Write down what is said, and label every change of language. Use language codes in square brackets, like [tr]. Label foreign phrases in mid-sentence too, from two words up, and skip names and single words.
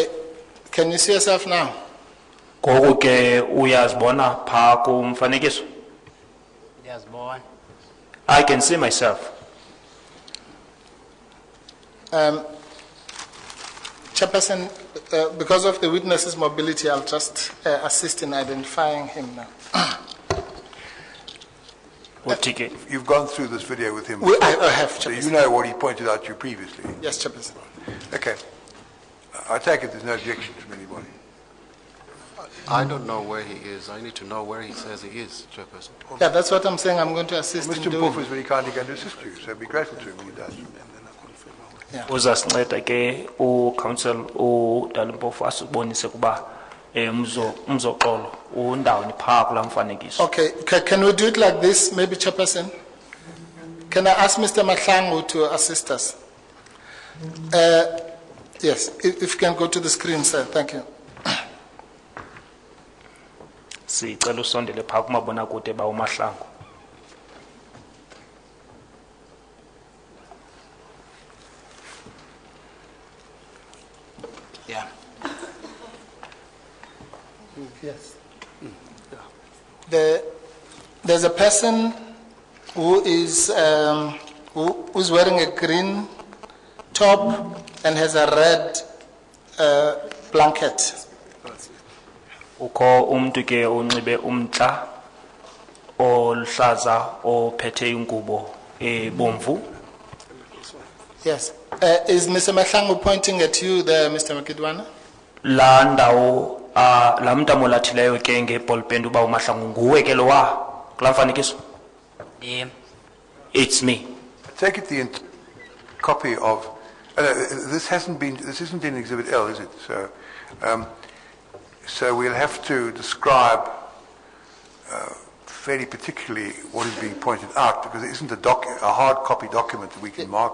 [en] Can you see yourself now? [xh] Ngoku ke uyazibona phaa kumfanekiso? Ndiyazibona. [en] I can see myself. Chairperson, because of the witness's mobility, I'll just assist in identifying him now. You've gone through this video with him. I have, So Chairperson. you know what he pointed out to you previously. Yes, Chairperson. Okay. I take it there's no objection from anybody. I don't know where he is. I need to know where he says he is, Chairperson. Yeah, that's what I'm saying. I'm going to assist Mr. in doing. Mpofu is very kindly going to assist you, so be grateful to him when he does. [xh] Uzasinceda ke ucouncil uDalimpofu asibonise kuba umzoxolo undawoni phaa kula mfanekiso. [en] Okay, can we do it like this, maybe, Chairperson? Can I ask Mr. Mahlangu to assist us? Yes, if you can go to the screen, sir. Thank you. [xh] Sicela usondele phaa kumabonakude ba uMahlangu. [en] Yeah. Yes. There's a person who's wearing a green top and has a red blanket. [xh] Ukho umuntu ke unxibe umntla oluhlaza ophethe ingubo ebomvu. [en] Yes. Is Mr. Mahlangu pointing at you there, Mr. Makidwana? [xh] La ndawo la muntu amolathileyo ke ngeballpen uba uMahlangu nguwe ke lowa kula mfanekiso. [en] It's me. I take it the copy of this isn't in Exhibit L, is it? So we'll have to describe fairly particularly what is being pointed out, because it isn't a hard copy document that we can mark.